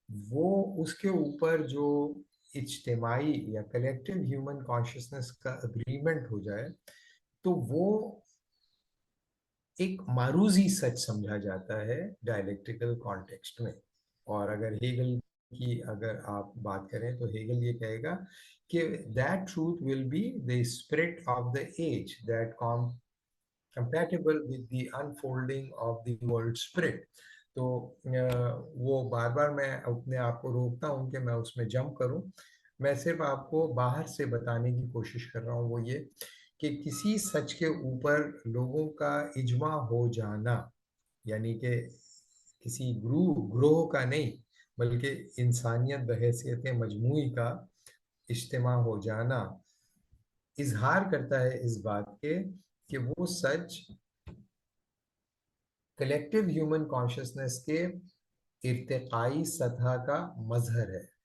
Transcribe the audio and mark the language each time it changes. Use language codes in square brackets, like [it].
[ur] وہ اس کے اوپر جو اجتماعی یا کلیکٹیو ہیومن کانشیسنس کا اگریمنٹ ہو جائے تو وہ ایک معروضی سچ سمجھا جاتا ہے ڈائلیکٹیکل کانٹیکسٹ میں. اور اگر ہیگل کی اگر آپ بات کریں تو ہیگل یہ کہے گا کہ [en] that truth will be the spirit of the age that compatible with the unfolding of the world spirit. [ur] تو وہ بار بار میں اپنے آپ کو روکتا ہوں کہ میں اس میں جمپ کروں. میں صرف آپ کو باہر سے بتانے کی کوشش کر رہا ہوں وہ یہ کہ کسی سچ کے اوپر لوگوں کا اجماع ہو جانا، یعنی کہ کسی گروہ کا نہیں بلکہ انسانیت بحیثیت مجموعی کا اجتماع ہو جانا اظہار کرتا ہے اس بات کے کہ وہ سچ کلیکٹیو ہیومن کانشیسنس کے ارتقائی سطح کا مظہر ہے.